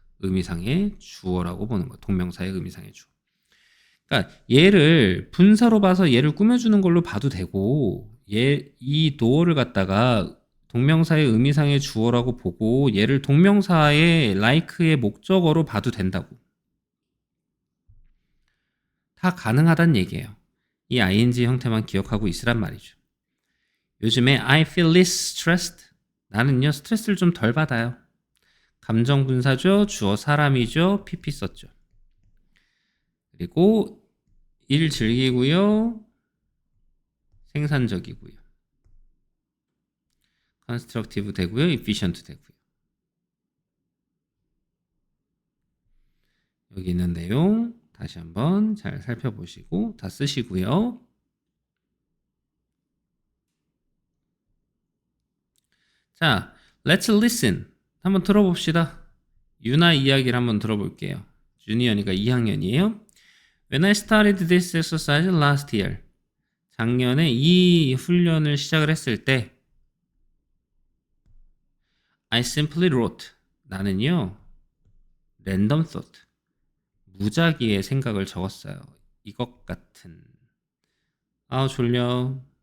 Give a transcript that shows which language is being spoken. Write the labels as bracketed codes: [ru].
[ko] 의미상의 주어라고 보는 거야. 동명사의 의미상의 주어. 그러니까 얘를 분사로 봐서 얘를 꾸며주는 걸로 봐도 되고 이 door를 갖다가 동명사의 의미상의 주어라고 보고 얘를 동명사의 like의 목적어로 봐도 된다고. 다 가능하단 얘기예요. 이 ing 형태만 기억하고 있으란 말이죠. 요즘에 [en] I feel less stressed. [ko] 나는요 스트레스를 좀 덜 받아요. 감정 분사죠. 주어 사람이죠. pp 썼죠. 그리고 일 즐기고요. 생산적이고요. constructive 되고요. efficient 되고요. 여기 있는 내용 다시 한번 잘 살펴보시고 다 쓰시고요. 자, [en] let's listen. [ko] 한번 들어봅시다. 유나 이야기를 한번 들어볼게요. 주니어니까 2학년이에요. [en] When I started this exercise last year. [ko] 작년에 이 훈련을 시작을 했을 때 [en] I simply wrote. [ko] 나는요. [en] random thought. [ko] 무작위의 생각을 적었어요. 이것 같은. 아 졸려.